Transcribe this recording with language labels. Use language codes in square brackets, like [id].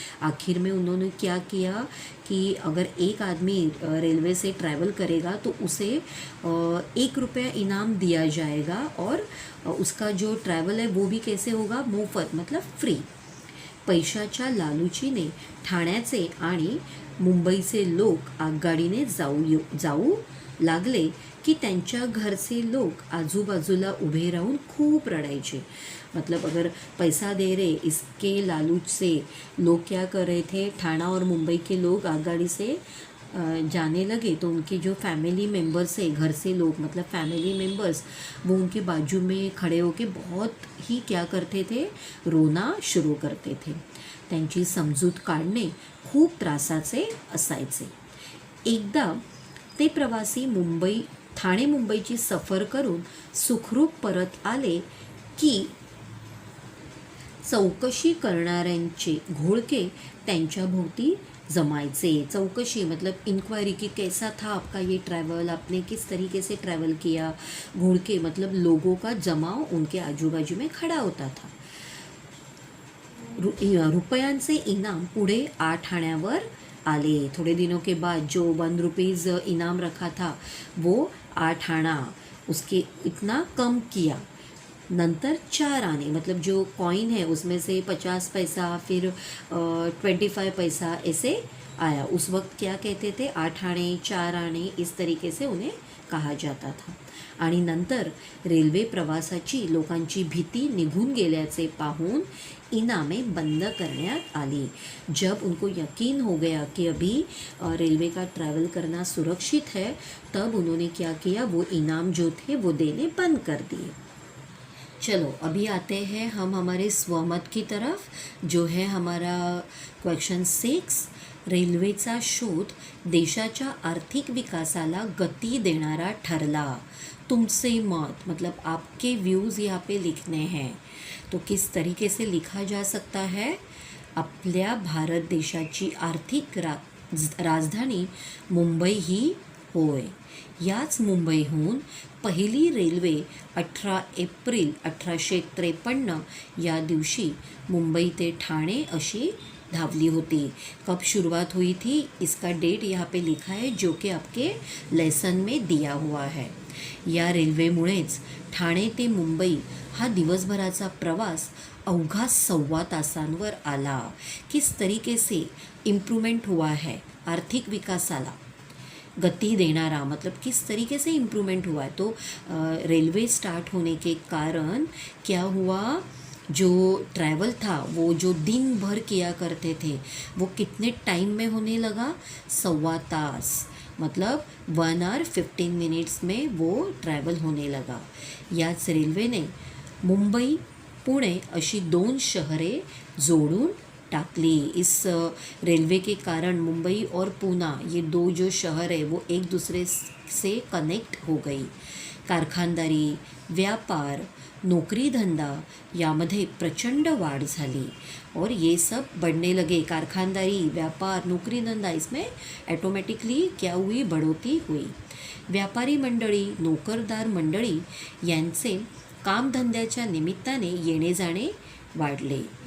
[hi] आखिर में उन्होंने क्या किया कि अगर एक आदमी रेलवे से ट्रैवल करेगा तो उसे 1 रुपया इनाम दिया जाएगा और उसका जो ट्रैवल है वो भी कैसे होगा, मोफत मतलब फ्री। [mr] पैशाच्या लालूचीने ठाण्याचे आणि मुंबईचे लोक आगगाडीने जाऊ लागले की त्यांच्या घरचे लोक आजूबाजूला उभे राहून खूप रडायचे। [hi] मतलब अगर पैसा दे रहे इसके लालूच से लोग क्या कर रहे थे, ठाणा और मुंबई के लोग आगगाड़ी से जाने लगे तो उनके जो फैमिली मेम्बर्स है, घर से लोग मतलब फैमिली मेम्बर्स, वो उनके बाजू में खड़े होके बहुत ही क्या करते थे, रोना शुरू करते थे। [mr] त्यांची समजूत काढणे खूप त्रासाचे असायचे। एकदा ते प्रवासी ठाणे मुंबईची सफर करून सुखरूप परत आले की चौकशी करणाऱ्यांचे घोळके त्यांच्या भोवती जमायचे. [hi] चौकशी मतलब इंक्वायरी कि कैसा था आपका ये ट्रैवल, आपने किस तरीके से ट्रैवल किया. घोड़के मतलब लोगों का जमाव उनके आजू बाजू में खड़ा होता था. [mr] रुपयांचे इनाम पुढे 8 आण्यावर आले. [hi] थोड़े दिनों के बाद जो 1 रुपीज़ इनाम रखा था वो 8 आना, उसके इतना कम किया. नंतर 4 आने मतलब जो कॉइन है उसमें से 50 पैसा फिर 25 पैसा ऐसे आया. उस वक्त क्या कहते थे, 8 आने 4 आने इस तरीके से उन्हें कहा जाता था. [mr] आणि नंतर रेल्वे प्रवासाची लोकांची भीती निघून गेल्याचे पाहून इनामे बंद करण्यात आली. [hi] जब उनको यकीन हो गया कि अभी रेलवे का ट्रैवल करना सुरक्षित है, तब उन्होंने क्या किया, वो इनाम जो थे वो देने बंद कर दिए. चलो अभी आते हैं हम हमारे स्वमत की तरफ, जो है हमारा क्वेश्चन 6. [mr] रेल्वेचा शोध देशाच्या आर्थिक विकासाला गती देणारा ठरला. [hi] तुमसे मत मतलब आपके व्यूज़ यहाँ पे लिखने हैं. तो किस तरीके से लिखा जा सकता है, [mr] आपल्या भारत देशाची आर्थिक राजधानी मुंबई ही होय. याच मुंबईहून पहिली रेल्वे 18 एप्रिल 1853 या दिवशी मुंबई ते ठाणे अशी धावली होती. [hi] कब शुरुआत हुई थी, इसका डेट यहाँ पे लिखा है जो कि आपके लेसन में दिया हुआ है. [mr] या रेल्वेमुळेच ठाणे ते मुंबई हा दिवसभराचा प्रवास अवघा 1.25 तासांवर आला. [hi] किस तरीके से इम्प्रूवमेंट हुआ है, [mr] आर्थिक विकासाला गति देनारा [hi] मतलब किस तरीके से इम्प्रूवमेंट हुआ है. तो रेलवे स्टार्ट होने के कारण क्या हुआ, जो ट्रैवल था वो जो दिन भर किया करते थे वो कितने टाइम में होने लगा, 1.25 तास मतलब 1 आवर 15 मिनट्स में वो ट्रैवल होने लगा. [mr] याच रेल्वेने मुंबई पुणे अशी 2 शहरे जोड़ून टाकली. [hi] इस रेलवे के कारण मुंबई और पूना ये 2 जो शहर है वो एक दूसरे से कनेक्ट हो गई. [mr] कारखानदारी, व्यापार, नौकरी धंदा यामध्ये प्रचंड वाढ झाली [hi] और ये सब बढ़ने लगे. कारखानदारी, व्यापार, नौकरी धंदा इसमें ऑटोमेटिकली क्या हुई, बढ़ोतरी हुई. [mr] व्यापारी मंडळी, नोकरदार मंडळी यांचे कामधंद्याच्या निमित्ताने येणे जाणे वाढले.